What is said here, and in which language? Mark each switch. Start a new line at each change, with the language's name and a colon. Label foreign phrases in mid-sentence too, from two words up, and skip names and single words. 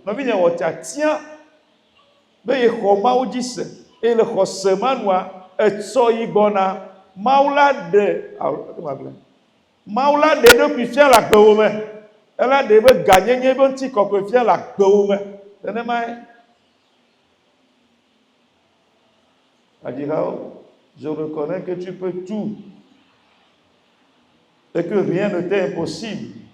Ewe: Nɔvinye wɔ tiatia be ye xɔ Mawu dzi se, eye le xɔ se ma nua, etsɔ yi gbɔna, Mawu la ɖe eɖokui fia le agbewo me. Ela ɖe be ganyenye be ŋutikɔkɔe fia le agbewo me. Nenemae. Adirawo,
French: je reconnais que tu peux tout et que rien ne t'est impossible.